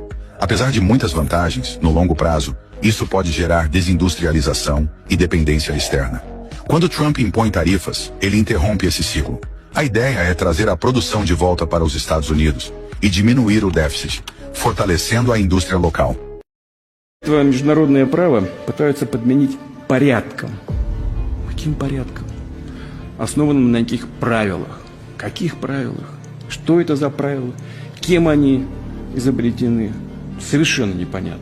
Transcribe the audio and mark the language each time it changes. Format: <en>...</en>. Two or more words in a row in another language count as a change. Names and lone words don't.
<pt>Apesar de muitas vantagens, no longo prazo, isso pode gerar desindustrialização e dependência externa. Quando Trump impõe tarifas, ele interrompe esse ciclo. A ideia é trazer a produção de volta para os Estados Unidos e diminuir o déficit, fortalecendo a indústria local.</pt> <ru>Международное право пытаются подменить порядком. Каким порядком? Основанным на неких правилах. Каких правилах? Что это за правила? Кем они изобретены? Совершенно непонятно.</ru>